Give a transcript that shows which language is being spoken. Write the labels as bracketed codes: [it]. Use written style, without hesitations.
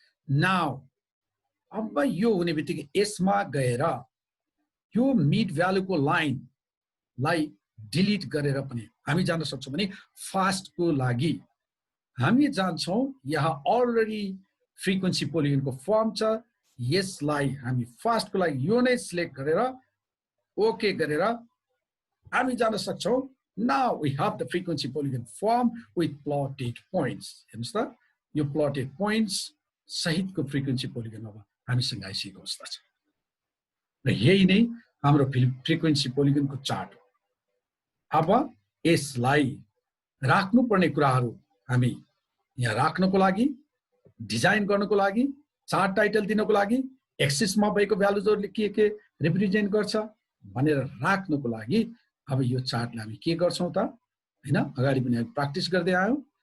[ne] Now अब यो हुने बित्तिकै यसमा गएर यो मिड भ्यालुको लाइनलाई डिलिट गरेर पनि हामी जान सक्छौं। भने फास्टको लागि हामी जान्छौं, यहाँ अलरेडी फ्रिक्वेन्सी पोलिगनको फर्म छ, यसलाई हामी फास्टको लागि यो नै सिलेक्ट गरेर ओके गरेर हामी जान सक्छौं। [en] Now we have the frequency polygon form with plotted points. [ne] हेर्नुस् त, यो plotted points सहितको फ्रिक्वेन्सी पोलिगन अब हामीसँग आइसकेको अवस्था छ र यही नै हाम्रो फ्रिक्वेन्सी पोलिगनको चार्ट हो। अब यसलाई राख्नुपर्ने कुराहरू हामी यहाँ राख्नको लागि, डिजाइन गर्नको लागि, चार्ट टाइटल दिनको लागि, एक्सिसमा भएको भ्यालुजहरुले के रिप्रेजेन्ट गर्छ भनेर राख्नको लागि अब यो चार्टलाई हामी के गर्छौं त, हैन अगाडि पनि हामी प्र्याक्टिस गर्दै आयौं।